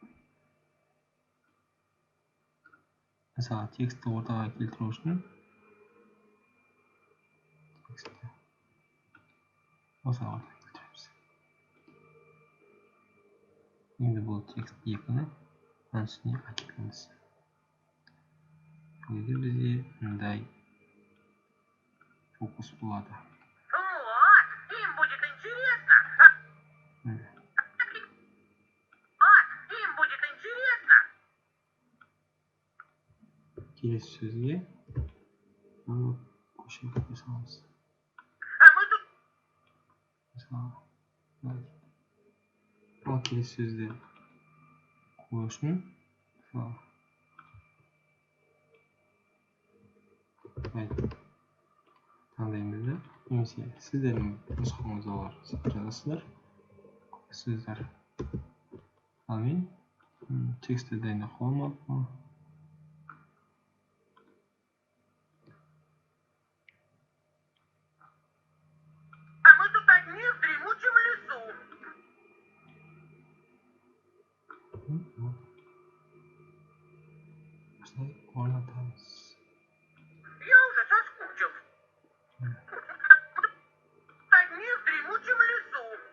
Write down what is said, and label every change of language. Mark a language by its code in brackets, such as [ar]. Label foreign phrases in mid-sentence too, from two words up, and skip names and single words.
[kk] Мысалы текстті ортаға келтіру үшін текстті осыға ортаға келтіреміз. Енді бұл текст 2-ні оның үстіне әкелеміз. Бұл бізде мындай фокус болады. [ru] Им будет интересно. Им будет интересно. [kk] Келесі сөзге көшіріп қойсаңыз. [ru] Мы тут. [kk] Мысалы, ал келесі сөзді қою үшін таңдаймыз да, немесе сіздердің нұсқаңызда олар жазасыздар. Сөздер ал мен Тексті дайындап қоймадым. [ru] А мы тут одни в дремучем лесу. [kk] Осылай орнатамыз. [ru] Я уже соскучился. Одни в дремучем лесу.